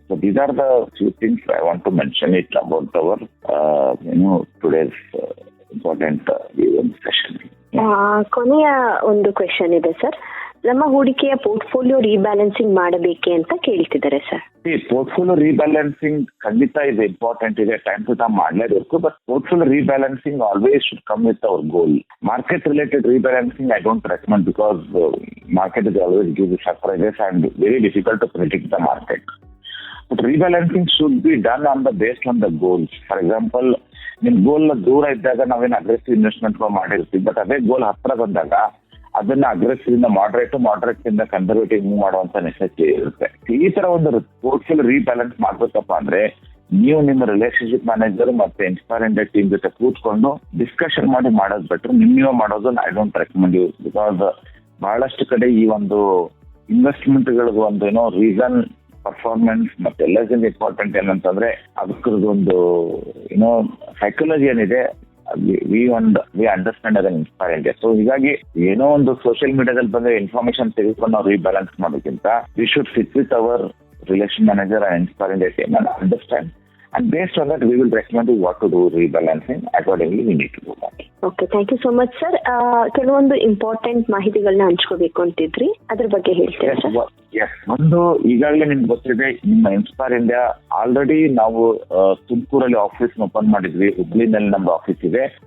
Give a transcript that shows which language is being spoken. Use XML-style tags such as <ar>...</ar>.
<en>So these are the few things I want to mention it about our today's important session.</en> <kn>ಕೊನೆಯ ಒಂದು question ಇದೆ sir. ನಮ್ಮ ಹೂಡಿಕೆಯ portfolio ರೀಬ್ಯಾಲೆನ್ಸಿಂಗ್ ಮಾಡಬೇಕೆ ಅಂತ ಕೇಳ್ತಿದ್ದಾರೆ ಸರ್. ಪೋರ್ಟ್ಫೋಲಿಯೋ ರೀಬ್ಯಾಲೆನ್ಸಿಂಗ್ ಖಂಡಿತ ಇದೆ, ಇಂಪಾರ್ಟೆಂಟ್ ಇದೆ, ಟೈಮ್ ಟು ಟೈಮ್ ಮಾಡಲೇಬೇಕು.</kn> <en>But portfolio rebalancing always should come with our goal. Market related rebalancing I don't recommend because market is always give surprises and very difficult to predict the market. But rebalancing should be done based on the goals. For example,</en> <kn>ನಿಮ್ಮ ಗೋಲ್ ದೂರ ಇದ್ದಾಗ ನಾವೇನು aggressive investment ಮಾಡಿರ್ತೀವಿ, but ಅದೇ ಗೋಲ್ ಹತ್ರ ಬಂದಾಗ ಅದನ್ನ aggressive ಇಂದ ಮಾಡರೇಟ್ ಇಂದ ಕನ್ಸರ್ವೇಟಿವ್ ಮೂವ್ ಮಾಡುವಂತ ನೆಸೆಸಿಟಿ ಇರುತ್ತೆ. ಈ ತರ ಒಂದು ಪೋರ್ಟ್ಫೋಲಿಯೋ ರೀಬ್ಯಾಲೆನ್ಸ್ ಮಾಡ್ಬೇಕಪ್ಪ ಅಂದ್ರೆ ನೀವು ನಿಮ್ಮ ರಿಲೇಶನ್ಶಿಪ್ ಮ್ಯಾನೇಜರ್ ಮತ್ತೆ ಇನ್ಸ್ಪೈರ್ ಇಂಡಿಯಾ ಟೀಮ್ ಜೊತೆ ಕೂತ್ಕೊಂಡು ಡಿಸ್ಕಷನ್ ಮಾಡಿ ಮಾಡೋದು ಬೆಟರ್. ನೀವು ಮಾಡೋದು</kn> <en>I don't recommend you,</en> <kn>because ಬಹಳಷ್ಟು ಕಡೆ ಈ ಒಂದು ಇನ್ವೆಸ್ಟ್ಮೆಂಟ್ ಗಳದ್ದು ಒಂದು ರೀಸನ್ ಪರ್ಫಾರ್ಮೆನ್ಸ್ ಮತ್ತೆ ಎಲ್ಲದರಿಂದ ಇಂಪಾರ್ಟೆಂಟ್ ಏನಂತಂದ್ರೆ ಅದಕ್ಕದೊಂದು ಸೈಕಾಲಜಿ ಏನಿದೆ,</kn> <en>we understand</en> <kn>ಅದನ್ನ ಇನ್ಸ್ಪೈರ್ ಇಂಡಿಯಾ. ಸೊ ಹೀಗಾಗಿ ಏನೋ ಒಂದು ಸೋಷಿಯಲ್ ಮೀಡಿಯಾದಲ್ಲಿ ಬಂದ ಇನ್ಫಾರ್ಮೇಶನ್ ತೆಗೆದುಕೊಂಡು ನಾವು ರೀಬ್ಯಾಲೆನ್ಸ್ ಮಾಡೋಕ್ಕಿಂತ</kn> <en>We should sit with our relation manager and inspire India team and understand. And based on that, we will recommend you what to do rebalancing. Accordingly, we need to do that. Okay, thank you so much, sir.</en> <kn>ಕೆಲವೊಂದು important ಮಾಹಿತಿಗಳನ್ನ ಹಂಚ್ಕೋಬೇಕು ಅಂತಿದ್ರಿ, ಅದ್ರ ಬಗ್ಗೆ ಹೇಳ್ತೀರಾ sir?</kn> <en>Yes.</en> <kn>ಒಂದು ಈಗಾಗಲೇ ನಿಮ್ಗೆ ಗೊತ್ತಿದೆ, ನಿಮ್ಮ ಇನ್ಸ್ಪೈರ್ ಇಂಡಿಯಾ ಆಲ್ರೆಡಿ ನಾವು ತುಮಕೂರಲ್ಲಿ ಆಫೀಸ್ ಓಪನ್ ಮಾಡಿದ್ವಿ, ಹುಬ್ಳಿನಲ್ಲಿ ನಮ್ದು ಆಫೀಸ್ ಇದೆ.</kn>